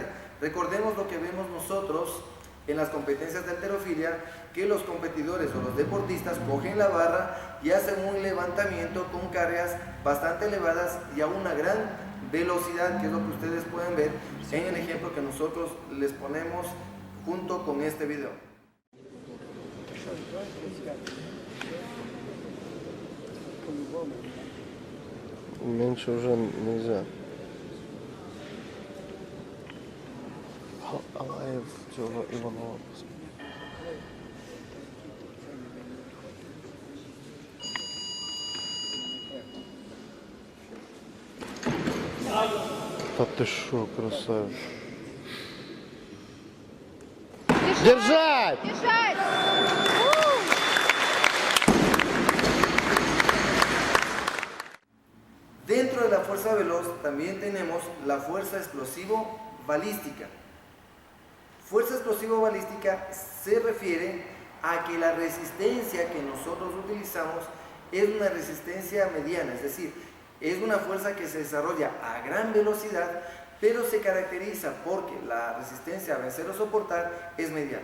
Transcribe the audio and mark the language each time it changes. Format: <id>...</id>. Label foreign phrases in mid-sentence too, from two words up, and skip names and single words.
<es>Recordemos lo que vemos nosotros en las competencias de halterofilia, que los competidores o los deportistas cogen la barra y hacen un levantamiento con cargas bastante elevadas y a una gran velocidad, que es lo que ustedes pueden ver en el ejemplo que nosotros les ponemos junto con este video.</es> <ru>Меньше уже нельзя. Алаев, Иванова. Да ты шо, красавец. Держать! Держать!</ru> <es>Dentro de la fuerza veloz también tenemos la fuerza explosivo-balística. Fuerza explosivo-balística se refiere a que la resistencia que nosotros utilizamos es una resistencia mediana, es decir, es una fuerza que se desarrolla a gran velocidad, pero se caracteriza porque la resistencia a vencer o soportar es mediana.</es>